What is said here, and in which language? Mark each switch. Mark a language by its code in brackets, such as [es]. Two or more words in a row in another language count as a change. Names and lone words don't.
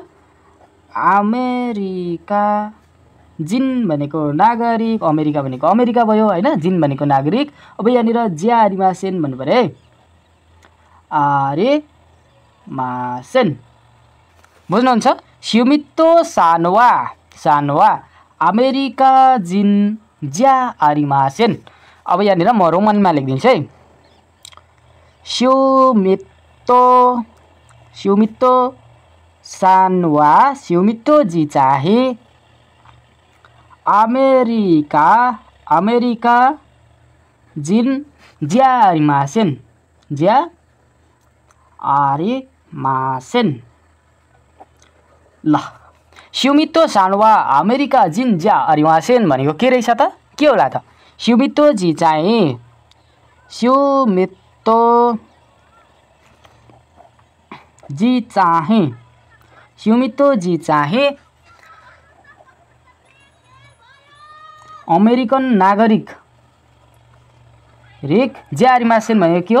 [ne] अमेरिका, जिन भनेको नागरिक, अमेरिका भनेको अमेरिका भयो होइन, जिन भनेको नागरिक। अब यहाँनिर [ja] じゃありません [ne] भन्नु पर्यो है, आरिमासेन। बुझ्नुहुन्छ? [ja] スミトさんは、さんは アメリカ人じゃありません. [ne] अब यहाँनिर म रोमनमा लेखिदिन्छु है। [ja] スミト、スミトさんは, स्युमितो [ne] जी चाहिँ [ja] アメリカ、アメリカ人じゃありません、じゃありません. [ne] ल [ja] スミトさんはアメリカ人じゃありません [ne] भनेको के रहेछ त? के होला त? स्युमितो जी चाहिँ, स्युमितो जी चाहिँ, स्युमितो जी चाहिँ अमेरिकन नागरिक, [ja] リク じゃありません [ne] भनेको के हो?